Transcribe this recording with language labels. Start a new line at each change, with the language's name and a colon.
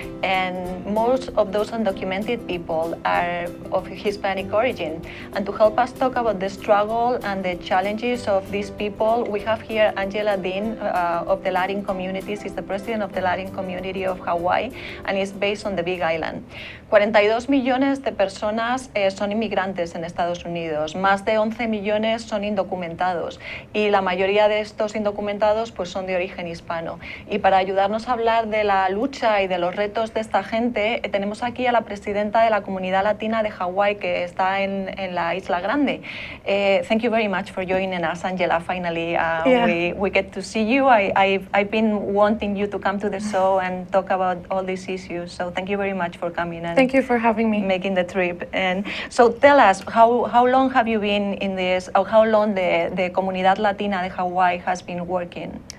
English: And most of those undocumented people are of Hispanic origin. And to help us talk about the struggle and the challenges of these people, we have here Angela Dean of the Latin communities. She's the president of the Latin community of Hawaii, and is based on the Big Island.
Spanish: 42 millones de personas son inmigrantes en Estados Unidos, más de 11 millones son indocumentados y la mayoría de estos indocumentados pues son de origen hispano. Y para ayudarnos a hablar de la lucha y de los retos de esta gente, tenemos aquí a la presidenta de la Comunidad Latina de Hawái, que está en la Isla Grande.
English: Thank you very much for joining us, Angela. Finally, we get to see you. I've been wanting you to come to the show and talk about all these issues, so thank you very much for coming and Thank you for having me. making the trip. And so tell us, how long have you been in this, or how long the Comunidad Latina de Hawaii has been working?